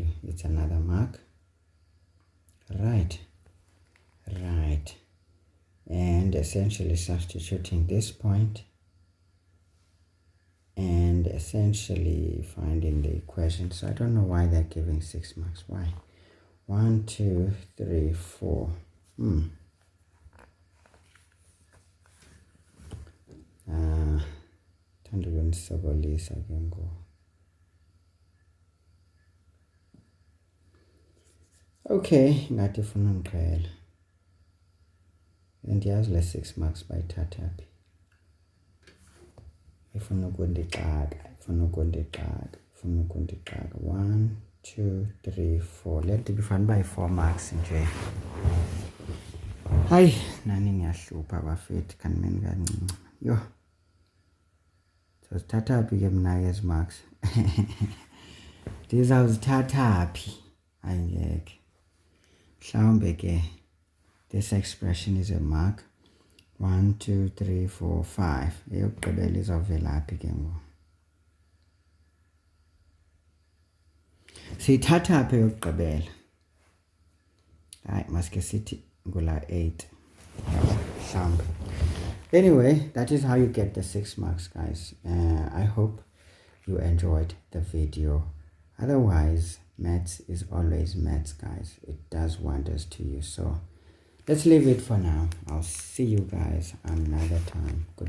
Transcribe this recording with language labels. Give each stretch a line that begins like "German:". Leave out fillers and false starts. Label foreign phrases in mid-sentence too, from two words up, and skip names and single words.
English: It's another mark. Right. And essentially substituting this point and essentially finding the equation. So I don't know why they're giving 6 marks. Why? 1, 2, 3, 4.
Xhosa: Okay, ngathi ufuna ungiqhela. Ndiyazi le 6 marks bayithatha phi. Ifuna ukundixaka. 1, 2, 3, 4.
English: Let it be found by 4 marks nje.
Xhosa: Hayi nani ngiyahlupha bafethu kanimeni kancinci. Yo. Sizothatha phi ke mna ezi marks? Ndizawuzithatha phi? Angeke. Mhlawumbe ke
English: this expression is a mark. 1, 2, 3, 4, 5.
Xhosa: Eyokugqibela izawuvela phi ke ngoku? Siyithatha phi eyokugqibela? Hayi maske sithi ngula 8. Mhlawumbe.
English: Anyway, that is how you get the 6 marks, guys. I hope you enjoyed the video. Otherwise, maths is always maths, guys. It does wonders to you. So let's leave it for now. I'll see you guys another time.